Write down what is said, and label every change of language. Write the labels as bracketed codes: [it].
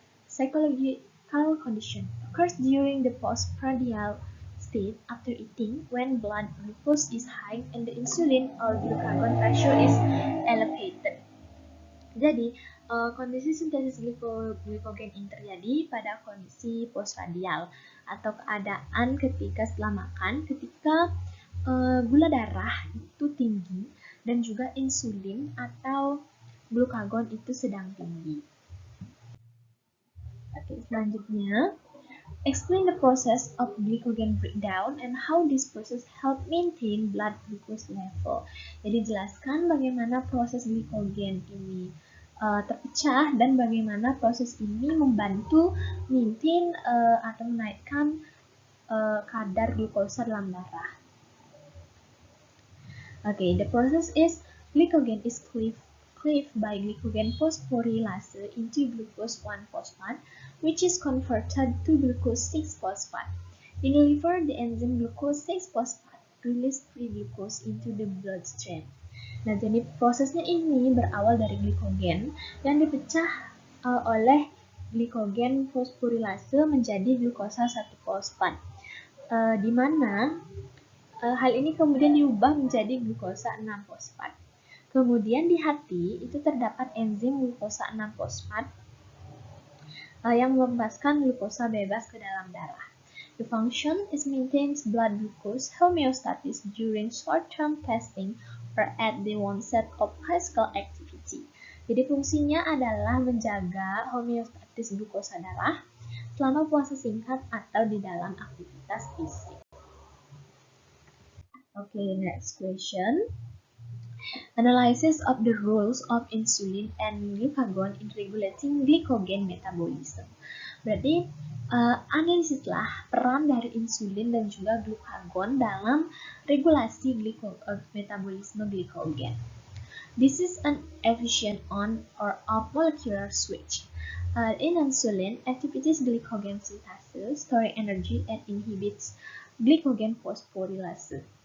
[en] Psychological condition occurs during the postprandial state after eating when blood glucose is high and the insulin or glucagon ratio is elevated. [id] Jadi, kondisi sintesis glikogen ini terjadi pada kondisi postprandial atau keadaan ketika setelah makan, ketika gula darah itu tinggi dan juga insulin atau glukagon itu sedang tinggi. Oke, selanjutnya, [en] explain the process of glycogen breakdown and how this process help maintain blood glucose level. [id] Jadi jelaskan bagaimana proses glikogen ini terpecah dan bagaimana proses ini membantu maintain atau menaikkan kadar glukosa dalam darah. [en] Okay, the process is glycogen is cleaved by glycogen phosphorylase into glucose 1-phosphate, which is converted to glucose 6-phosphate. In the liver, the enzyme glucose 6-phosphate release free glucose into the bloodstream. [id] Nah, jadi prosesnya ini berawal dari glikogen yang dipecah oleh glikogen fosforilase menjadi glukosa 1-fosfat, di mana hal ini kemudian diubah menjadi glukosa 6-fosfat. Kemudian di hati itu terdapat enzim glukosa 6-fosfat yang melepaskan glukosa bebas ke dalam darah. [en] The function is maintains blood glucose homeostasis during short-term fasting or at the onset of physical activity. [id] Jadi fungsinya adalah menjaga homeostatis glukosa darah selama puasa singkat atau di dalam aktivitas fisik. [en] Okay, next question. Analysis of the roles of insulin and glucagon in regulating glycogen metabolism. [id] Berarti analisislah peran dari insulin dan juga glucagon dalam regulasi metabolisme glikogen. [en] This is an efficient on or off molecular switch. In insulin, activities glycogen synthesis, storing energy, and inhibits glycogen phosphorylase.